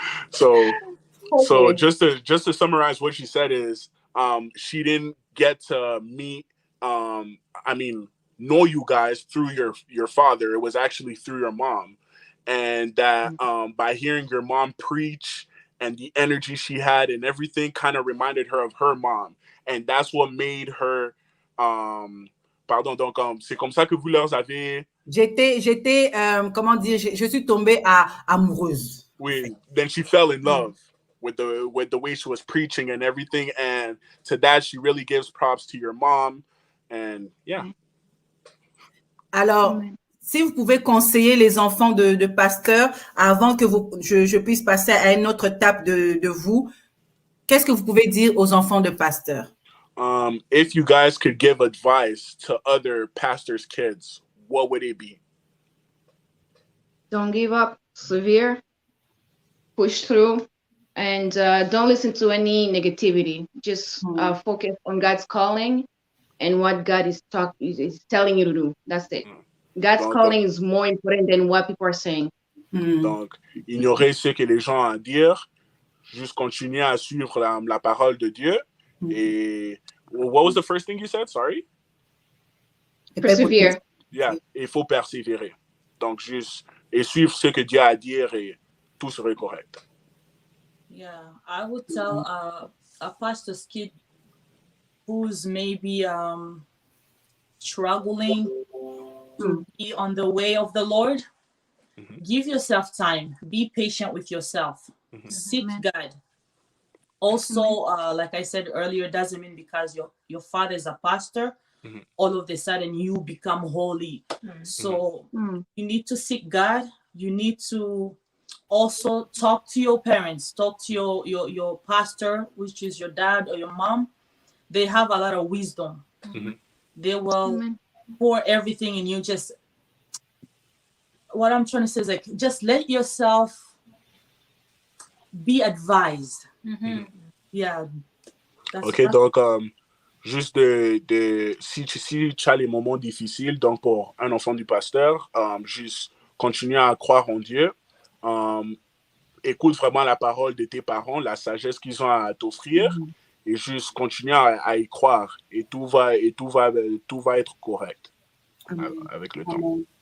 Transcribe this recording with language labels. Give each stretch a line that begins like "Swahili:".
English: So just to summarize what she said is, she didn't get to meet, know you guys through your father. It was actually through your mom, and that by hearing your mom preach and the energy she had and everything kind of reminded her of her mom, and that's what made her.
French: Donc c'est comme ça que vous leur avez. J'étais comment dire, je suis tombée amoureuse.
English: Oui, then she fell in love with the way she was preaching and everything, and to that she really gives props to your mom, and yeah.
French: Alors, si vous pouvez conseiller les enfants de pasteurs avant que je puisse passer à une autre étape de vous, qu'est-ce que vous pouvez dire aux enfants de pasteurs?
English: If you guys could give advice to other pastors' kids, what would it be? Don't give up, persevere, push through, and don't listen to any negativity. Just focus on God's calling and what God is telling you to do. That's it. God's calling is more important than what people are saying.
French: Donc, ignorer ce que les gens ont à dire, juste continuer à suivre la parole de Dieu.
English: Et what was the first thing you said? Sorry. Persevere.
French: Yeah, il faut persévérer. Donc juste et suivre ce que Dieu a à dire et tout serait correct.
English: Yeah, I would tell a pastor's kid who's maybe struggling to be on the way of the Lord, give yourself time. Be patient with yourself. Seek God. Also, like I said earlier, it doesn't mean because your father is a pastor, all of a sudden you become holy. So you need to seek God. You need to also talk to your parents, talk to your pastor, which is your dad or your mom. They have a lot of wisdom. They will pour everything in you. Just what I'm trying to say is like, just let yourself be advised. Yeah.
French: Ok, donc juste si tu as les moments difficiles, donc pour un enfant du pasteur, juste continue à croire en Dieu. Écoute vraiment la parole de tes parents, la sagesse qu'ils ont à t'offrir, et juste continue à y croire, et tout va être correct avec le temps.